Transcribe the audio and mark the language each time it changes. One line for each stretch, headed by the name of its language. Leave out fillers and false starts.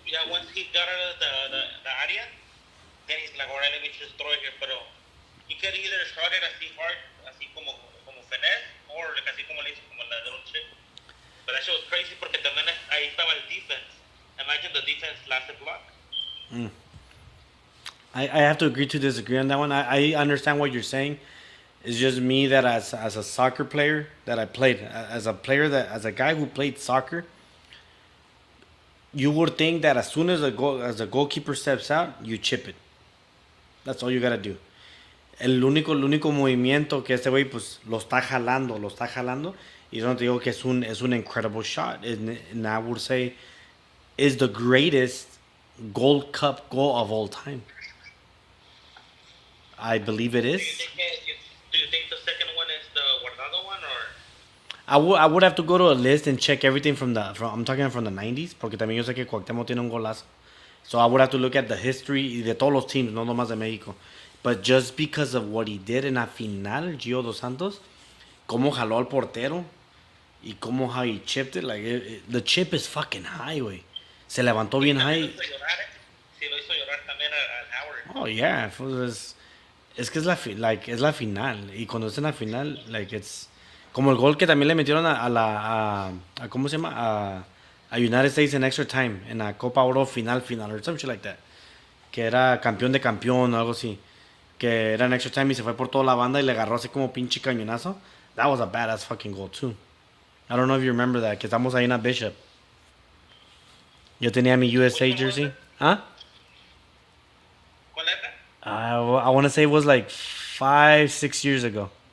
English: once he got out of the area, then he's like, alright, let me just throw it here.
Spanish: Pero
English: he could either shot it
Spanish: así hard, así como
English: finesse, or like
Spanish: así como le hizo, como la de un chip.
English: But that shit was crazy
Spanish: porque también ahí estaba el
English: defense. Imagine the defense lasted block. I have to agree to disagree on that one. I understand what you're saying. It's just me that as a soccer player that I played, as a guy who played soccer, You would think that as soon as the goalkeeper steps out, you chip it. That's all you gotta do.
Spanish: El único movimiento que este güey pues lo está jalando. Y yo no te digo que es un
English: incredible shot. And I would say is the greatest Gold Cup goal of all time. I believe it Do you is. think do you think the second one is the Guardado one or? I would have to go to a list and check everything I'm talking from the 90s,
Spanish: porque también yo sé que Cuauhtémoc tiene un golazo.
English: So I would have to look at the history
Spanish: de todos los
English: teams,
Spanish: no nomás de México.
English: But just because of what he did
Spanish: en la final,
English: Gio Dos Santos,
Spanish: cómo jaló al portero y cómo
English: how he chipped it, like the chip is fucking high,
Spanish: güey. Se levantó bien También lo
English: high.
Spanish: hizo llorar, ¿eh? Sí, lo hizo llorar también al Howard. Oh yeah, pues, es que es la final y cuando es en la final,
English: like it's
Spanish: como el gol que también le metieron a ¿cómo se llama?
English: A United States in extra time en la Copa Oro final or some shit like that.
Spanish: Que era campeón de campeón o algo así. Que era en
English: extra time
Spanish: y se fue por toda la banda y le agarró así como pinche cañonazo.
English: That was a badass fucking goal too. I don't know if you remember that,
Spanish: que estamos ahí en la
English: Bishop.
Spanish: Yo tenía mi
English: USA Which one was jersey. it?
Spanish: ¿Ah? ¿Cuál era?
English: I want to say it was like 5-6 years ago.